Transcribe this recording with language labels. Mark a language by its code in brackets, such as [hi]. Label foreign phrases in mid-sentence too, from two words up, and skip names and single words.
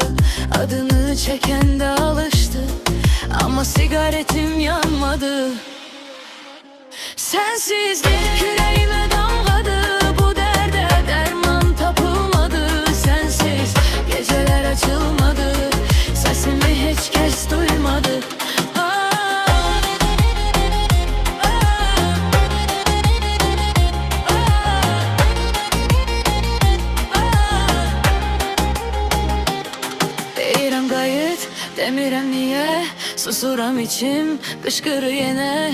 [tr] Adını çeken de alıştı. Ama sigaretim yanmadı. Sensizlik yüreğime damladı. Bu derde derman tapılmadı. Sensiz geceler açılmadı. Sesimi hiç kes duymadı. Ah, ah, ah, ah. [az] Deyirəm qayıt, demirəm niye. Susuram içim, qışqırı yenə.